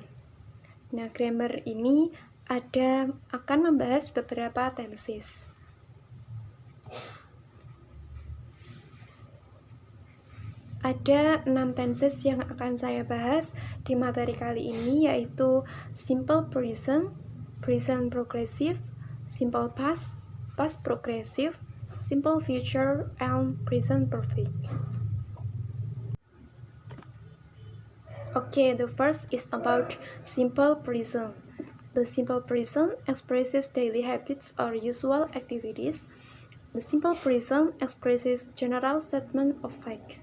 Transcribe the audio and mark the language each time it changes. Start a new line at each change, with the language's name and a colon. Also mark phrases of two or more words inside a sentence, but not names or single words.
Indonesian: Nah, grammar ini akan membahas beberapa tenses. Ada 6 tenses yang akan saya bahas di materi kali ini, yaitu
English: simple present, present progressive, simple past, past progressive, simple future, and present perfect. Okay, the first is about simple present. The simple present expresses daily habits or usual activities. The simple present expresses general statement of fact.